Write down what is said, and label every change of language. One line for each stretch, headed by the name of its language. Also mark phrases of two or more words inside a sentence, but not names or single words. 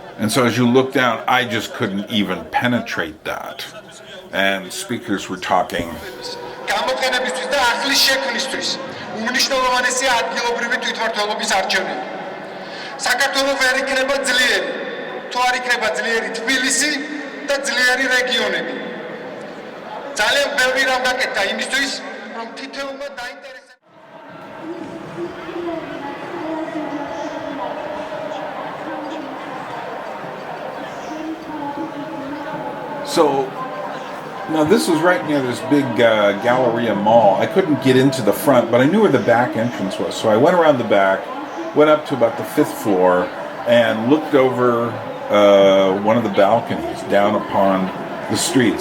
English: And so as you look down, I just couldn't even penetrate that. And speakers were talking.
Georgian: საქართველოს ვერ იქნება ძლიერი, თუ არ იქნება ძლიერი თბილისი და ძლიერი რეგიონები. ძალიან ბევრი რამ გაკეთდა იმისთვის, რომ თითოეულმა დაინტერესება.
English: So, now this was right near this big Galleria mall. I couldn't get into the front, but I knew where the back entrance was. So I went around the back, went up to about the 5th floor, and looked over one of the balconies down upon the streets.